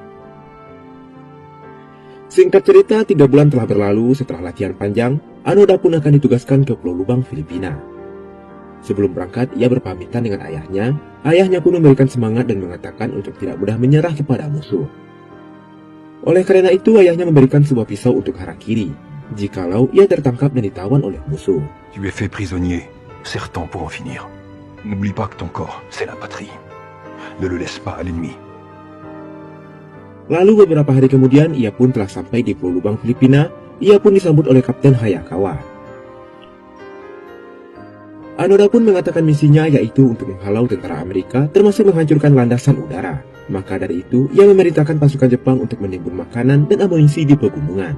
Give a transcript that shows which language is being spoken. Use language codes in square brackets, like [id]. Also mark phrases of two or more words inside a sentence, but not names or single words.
[id] Singkat cerita, 3 bulan telah berlalu setelah latihan panjang, Anoda pun akan ditugaskan ke Pulau Lubang, Filipina. Sebelum berangkat, ia berpamitan dengan ayahnya. Ayahnya pun memberikan semangat dan mengatakan untuk tidak mudah menyerah kepada musuh. Oleh karena itu, ayahnya memberikan sebuah pisau untuk harakiri, jikalau ia tertangkap dan ditawan oleh musuh. [fr] Tu es fait prisonnier, serre-t'en pour en finir. N'oublie pas que ton corps, c'est la patrie. Ne le laisse pas à l'ennemi. [id] Lalu beberapa hari kemudian, ia pun telah sampai di Pulau Lubang, Filipina. Ia pun disambut oleh Kapten Hayakawa. Anoda pun mengatakan misinya yaitu untuk menghalau tentara Amerika termasuk menghancurkan landasan udara. Maka dari itu, ia memerintahkan pasukan Jepang untuk menimbun makanan dan amunisi di pegunungan.